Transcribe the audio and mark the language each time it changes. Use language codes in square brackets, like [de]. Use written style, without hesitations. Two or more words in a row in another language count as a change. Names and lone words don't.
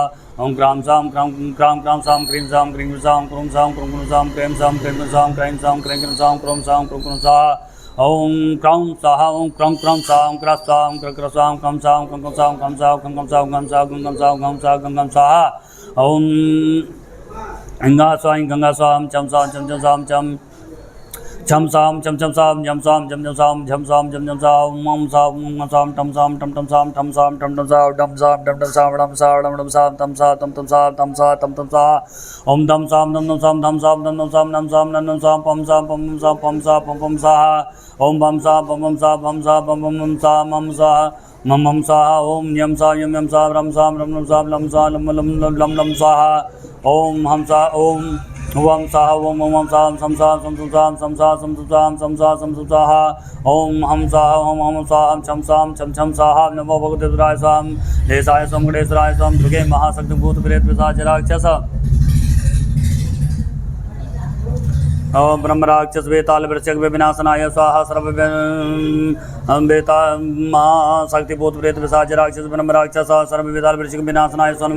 [sa] ओम क्राम साम क्राम साम क्रीं साम क्रूम साम क्रेम साम क्राइम साम क्रें साम क्रोम स्वाहा। ओम क्रौं स्वाहा ओम क्रौं साम क्र स्वाम क्र स्वाम कम साम कम स्वाहा। ओम गंगा स्वाम चम साम छम साम चम साम झम साम ओम साम टम साम टम साम डम साम डम साम तम सा। ओम दम साम पम साम साहा। ओम बम सा मम साहा। ओम यम सा रम साम लम सा लम साहा। ओम हम सा ओम वम साहा ओम साम सम साहा। ओम हम साहा छम साहा। नमो भगवते रुद्राय स्वाम देशाय स्वाम गणेश्वराय स्वाम दुर्गे महाशक्ति भूत प्रेत पिशाच राक्षस ब्रह्म राक्षस वेताल वृक्षक विनाशनाय स्वाहा। सर्व महाशक्ति भूत प्रेत पिशाच राक्षस ब्रह्म राक्षस सर्व वेताल वृक्षक विनाशनाय स्वाहा।